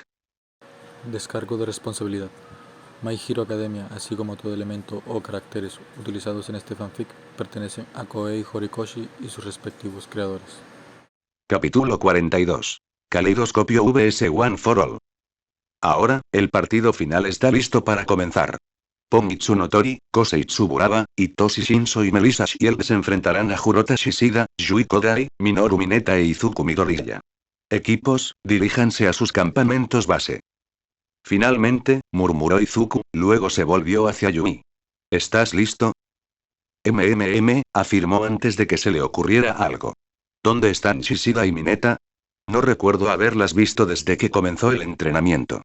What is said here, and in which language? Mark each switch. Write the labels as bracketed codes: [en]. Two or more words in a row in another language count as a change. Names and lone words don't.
[es] Descargo de responsabilidad. My Hero Academia, así como todo elemento o caracteres utilizados en este fanfic, pertenecen a Koei Horikoshi y sus respectivos creadores. Capítulo 42. Caleidoscopio vs One for All. Ahora, el partido final está listo para comenzar. Ponitsu no Tori, Kosei Tsuburaba, Itoshi Shinso y Melissa Shield se enfrentarán a Jurota Shishida, Yui Kodai, Minoru Mineta e Izuku Midoriya. Equipos, diríjanse a sus campamentos base. Finalmente, murmuró Izuku, luego se volvió hacia Yui. ¿Estás listo? Afirmó antes de que se le ocurriera algo. ¿Dónde están Shishida y Mineta? No recuerdo haberlas visto desde que comenzó el entrenamiento.